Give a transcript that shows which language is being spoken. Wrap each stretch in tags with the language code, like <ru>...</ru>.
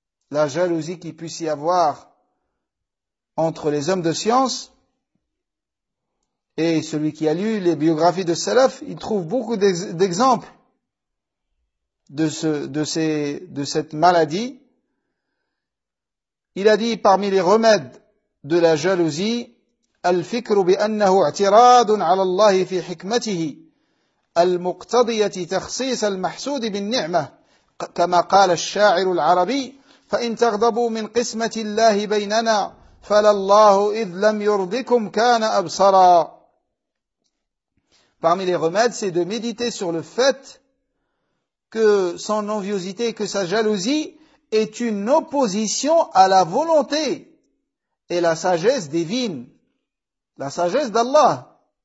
<fr>La jalousie qui puisse y avoir entre les hommes de science et celui qui a lu les biographies de Salaf, il trouve beaucoup d'exemples de cette maladie. Il a dit parmi les remèdes de la jalousie,</fr> <ar>الفكر بأنه اعتراض على الله في حكمته المقتضية تخصيص المحسود بالنعمة كما قال الشاعر العربي فإن تغضبوا من قسمة الله بيننا فلله إذ لم يرضكم كان أبصرا.</ar> <fr>Parmi les remèdes, c'est de méditer sur le fait que son enviosité, que sa jalousie est une opposition à la volonté et la sagesse divine. La sagesse d'Allah.</fr>